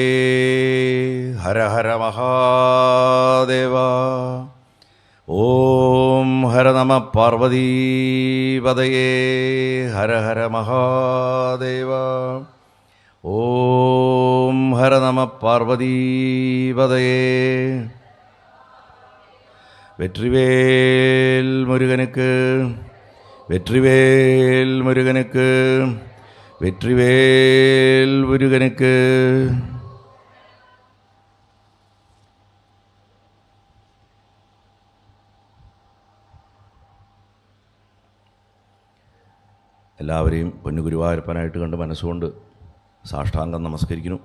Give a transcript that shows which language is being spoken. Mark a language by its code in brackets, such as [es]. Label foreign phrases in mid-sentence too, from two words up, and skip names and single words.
[sa] ഹര ഹര മഹാദേവ. ഓം ഹര നമ പാർവതീപതയേ. ഹര ഹര മഹാദേവ. ഓം ഹര നമ പാർവതീപതയേ. [ta] வெற்றிவேல் முருகனுக்கு, வெற்றிவேல் முருகனுக்கு, வெற்றிவேல் முருகனுக்கு. [ml] എല്ലാവരെയും പൊന്നു ഗുരുവായൂരപ്പനായിട്ട് കണ്ട് മനസ്സുകൊണ്ട് സാഷ്ടാംഗം നമസ്കരിക്കുന്നു.